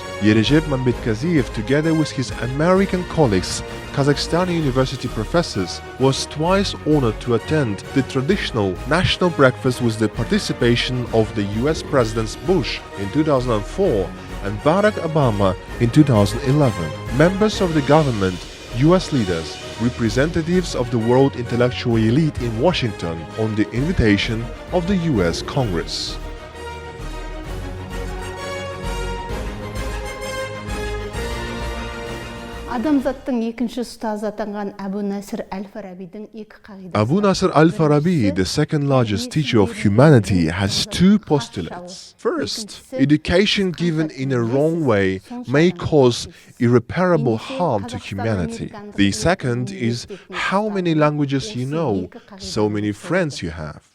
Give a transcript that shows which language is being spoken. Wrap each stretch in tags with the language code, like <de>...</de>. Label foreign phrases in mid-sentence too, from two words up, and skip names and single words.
<en>Erezhep Mambetkaziyev, together with his American colleagues, Kazakhstani university professors, was twice honored to attend the traditional national breakfast with the participation of the US Presidents Bush in 2004 and Barack Obama in 2011. Members of the government, US leaders, representatives of the world intellectual elite in Washington on the invitation of the US Congress.</en> <kk>Адамзаттың екінші ұстазы атанған Abu Nasr al-Farabi'дің екі қағидасы.</kk> <en>Abu Nasr al-Farabi, the second largest teacher of humanity, has two postulates. First, education given in a wrong way may cause irreparable harm to humanity. The second is how many languages you know, so many friends you have.</en>